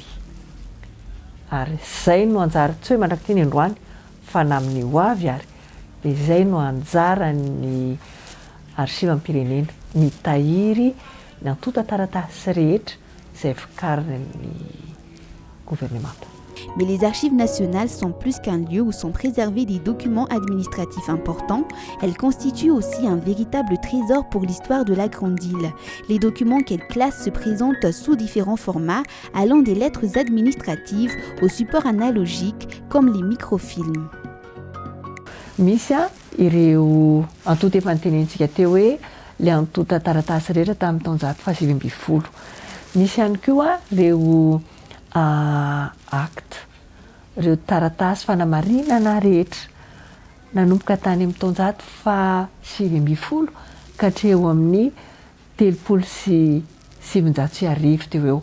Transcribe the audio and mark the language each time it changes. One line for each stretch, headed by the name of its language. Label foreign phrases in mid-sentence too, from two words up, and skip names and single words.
Malagasy: Ary izay no anjara tsy hoe mandrakity ny androany fa na amin'ny ho avy ary, dia izay no anjaran'ny archivam-pirenena, mitahiry ny antota taratasy rehetra izay vokarin'ny gouvernemanta.
French: Mais les archives nationales sont plus qu'un lieu où sont préservés des documents administratifs importants. Elles constituent aussi un véritable trésor pour l'histoire de la Grande Île. Les documents qu'elles classent se présentent sous différents formats, allant des lettres administratives aux supports analogiques comme les microfilms.
Malagasy: Misy ireo antota efa nitenentsika teo hoe le antota taratasy rehetra tamin'ny taonjato faha 20. Misy ihany koa ireo acte, ireo taratasy fanamarinana rehetra nanomboka tany amin'ny taonjato faha 20 ka hatreo amin'ny 750 teo eo.